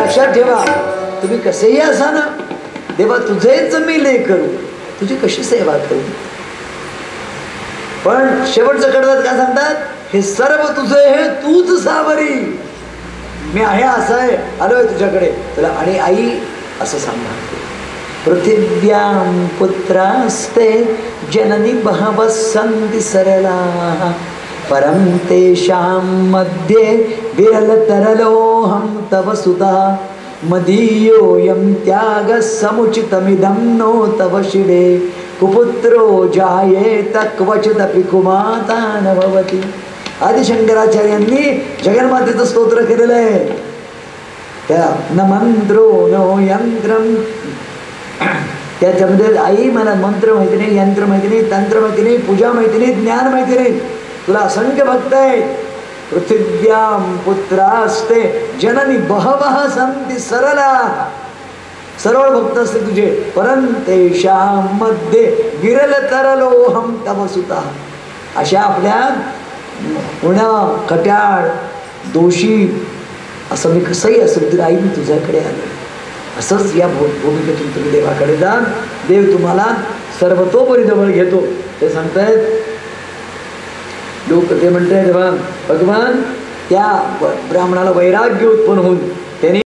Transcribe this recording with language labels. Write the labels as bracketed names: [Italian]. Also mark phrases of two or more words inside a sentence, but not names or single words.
[Marathi] लक्षात ठेवा, तुम्ही कसेही असा ना, देवा तुझेच मी लेकरू, तुझी कशी सेवा करू. पण शेवटचं कडव्यात काय सांगतात, हे सर्व तुझे, हे तूच सावरी. मी आहे असं आहे, आलोय तुझ्याकडे तुला. आणि आई असं सांगणार, [Sanskrit] पृथिव्यां पुत्रास्ते जननी बहवः सन्ति सरला परं तेषां मध्ये विरलतरलोऽहं तव सुता मदीयोऽयं त्यागः समुचितमिदं नो तव शिवे कुपुत्रो जायेत क्वचिदपि कुमाता न भवति. [Marathi] आदि शंकराचार्यांनी जगन्मातेचं स्तोत्र केलेलं आहे. [Sanskrit] त्या न मंत्रो नो यंत्रम, [Marathi] त्याच्यामध्ये आई मला मंत्र माहिती नाही, यंत्र माहिती नाही, तंत्र माहिती नाही, पूजा माहिती नाही, ज्ञान माहिती नाही. तुला असंख्य भक्त आहेत. [Sanskrit] पृथिव्यां पुत्रास्ते जननी बहवः सन्ति सरला, [Marathi] सरळ भक्त असते तुझे. [Sanskrit] परंतेषां मध्ये विरल तरलोऽहं तव सुता. [Marathi] अशा आपल्या उणं कट्याळ दोषी असं मी कसंही असेल तरी आई मी तुझ्याकडे आलो. असंच या भूमिकेतून तुम्ही देवाकडे जा. देव तुम्हाला सर्वतोपरी जवळ घेतो. ते सांगतायत लोक, ते म्हणतायत भगवान त्या ब्राह्मणाला वैराग्य उत्पन्न होऊन